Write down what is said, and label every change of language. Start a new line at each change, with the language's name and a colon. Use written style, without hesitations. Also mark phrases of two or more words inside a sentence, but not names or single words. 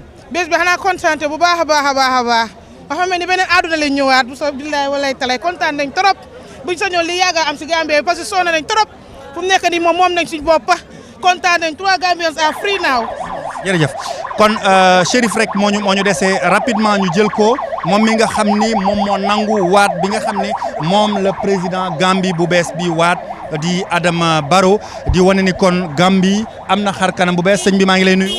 Wolof: bis bi xanaa kontaan bu baax a baax dafa mel ni beneen àdduna lañ ñëwaat bu soo billaay walay talay kontaan nañ trop buñ sañoon li yàgg am si Gambie
French: parce que
Wolof: sonn nañ trop fu mu nekk nii moom nañ suñ bopp kontaan nañ
English: 3 Gambians are free now.
Wolof: jërëjëf kon Chérif rek moo ñu dese rapidement ñu jël ko moom mi nga xam ni moom moo nangu waat bi nga xam ne moom la président Gambie bu bees bi waat di Adama Barrow di wane ni kon Gambie am na xar kanam bu bees sëñ bi maa ngi lay nuyu.